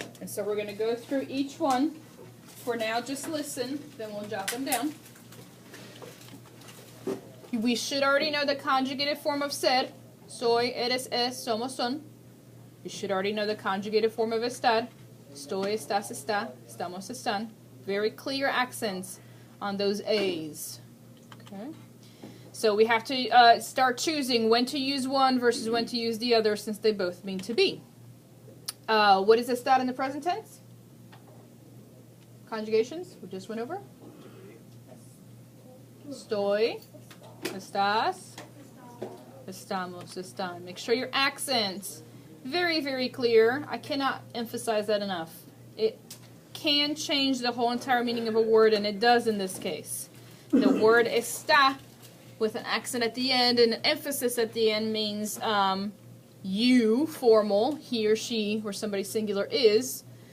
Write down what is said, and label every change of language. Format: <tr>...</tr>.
<en>And so we're going to go through each one. For now, just listen, then we'll jot them down. We should already know the conjugated form of ser.</en> <es>Soy, eres, es, somos, son.</es> <en>You should already know the conjugated form of estar.</en> <es>Estoy, estás, está, estamos, están.</es> <en>Very clear accents on those A's. Okay. So we have to start choosing when to use one versus when to use the other, since they both mean to be. What is estar in the present tense? Conjugations, we just went over.</en> <es>Estoy, estás, estamos, están.</es> <en>Make sure your accents very, very clear. I cannot emphasize that enough. It can change the whole entire meaning of a word, and it does in this case. The word está with an accent at the end and an emphasis at the end means you, formal, he or she, where somebody singular is.</en>